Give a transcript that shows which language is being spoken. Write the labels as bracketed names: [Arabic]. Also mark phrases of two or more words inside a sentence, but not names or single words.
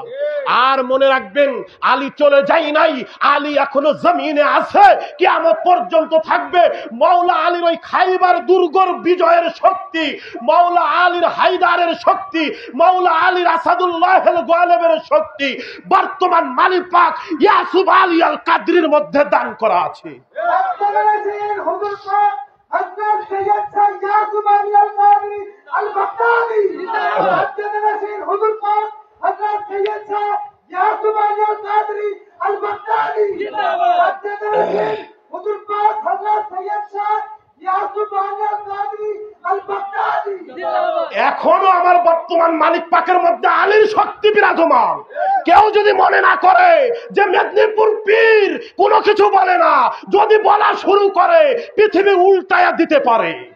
[Bangla] আর মনে রাখবেন, আলী চলে যায় নাই, আলী এখনো জমিনে আছে, কিয়ামত পর্যন্ত থাকবে। মাওলা আলীর ওই খাইবার দুর্গর বিজয়ের শক্তি, মাওলা আলীর হায়দারের শক্তি, মাওলা আলীর আসাদুল্লাহিল গালিবের শক্তি বর্তমান মালিক পাক ইয়াসুফ আলী আল কাদরির মধ্যে দান করা আছে। [Urdu] حضرت سید شاہ یعقوب علی القادری البغدادی حضور پاک حضرت سید شاہ یعقوب علی القادری البغدادی حضور پاک حضرت سید شاہ ইয়াকুব আলী আল-কাদরি আল-বাগদাদি। [Bangla] এখনো আমার বর্তমান মালিক পাকের মধ্যে আলীর শক্তি বিরাজমান। কেউ যদি মনে না করে যে মেদিনীপুর পীর কোনো কিছু বলে না, যদি বলা শুরু করে পৃথিবী উল্টায়া দিতে পারে।